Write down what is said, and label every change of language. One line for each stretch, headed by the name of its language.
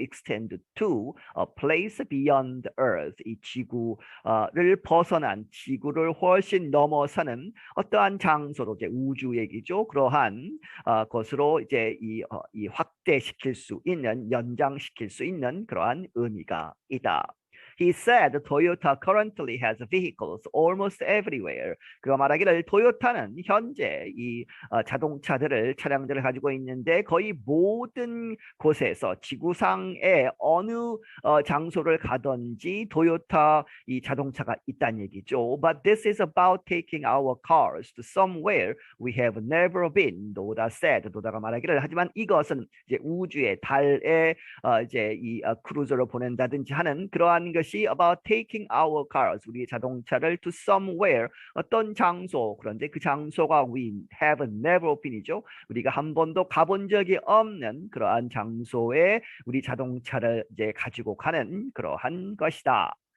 English: extend to a place beyond earth
Korean: 이 지구를 벗어난 지구를 훨씬 넘어서는 어떠한 장소로 이제 우주 얘기죠. 그러한 것으로 이제 이 확대시킬 수 있는 연장시킬 수 있는 그러한 의미가 있다.
English: He said Toyota currently has vehicles almost everywhere.
Korean: 그가 말하기를 토요타는 현재 이 자동차들을 차량들을 가지고 있는데 거의 모든 곳에서 지구상의 어느 장소를 가든지 토요타 이 자동차가 있다는 얘기죠.
English: But this is about taking our cars to somewhere we have never been. 노다 said.
Korean: 노다가 말하기를 하지만 이것은 이제 우주의 달에 이제 이 크루저로 보낸다든지 하는 그러한 것이
English: about taking our cars
Korean: 우리 자동차를
English: to somewhere
Korean: 어떤 장소 그런데 그 장소가
English: we have never been
Korean: 이죠. 우리가 한 번도 가본 적이 없는 그러한 장소에 우리 자동차를 이제 가지고 가는 그러한 것이다.